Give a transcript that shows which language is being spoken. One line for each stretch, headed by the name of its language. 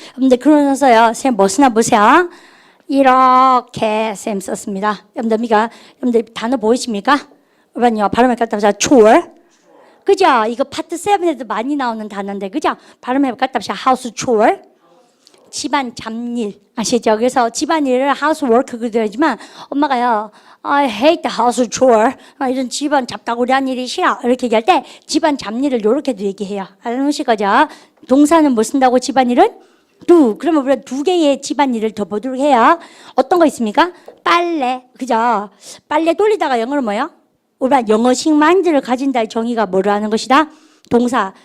Korean: 근데 그러면서요, 쌤 뭐 쓰나 보세요. 이렇게 쌤 썼습니다. 여러분들 단어 보이십니까? 여러분요, 발음을 갖다 보자. chore. 그죠? 이거 파트 7에도 많이 나오는 단어인데, 그죠? 발음을 갖다 보자. house chore. 집안 잡일. 아시죠? 그래서 집안일을 housework 그러지만 엄마가요,
English: I hate the house chore.
Korean: 이런 집안 잡다구리한 일이 싫어. 이렇게 얘기할 때 집안 잡일을 이렇게도 얘기해요. 알아놓으실 거죠? 동사는 뭐 쓴다고 집안일은?
English: do.
Korean: 그러면 우리가 두 개의 집안일을 더 보도록 해요. 어떤 거 있습니까? 빨래. 그죠? 빨래 돌리다가 영어로 뭐예요? 우리가 영어식 마인드를 가진다의 정의가 뭐를 하는 것이다? 동사.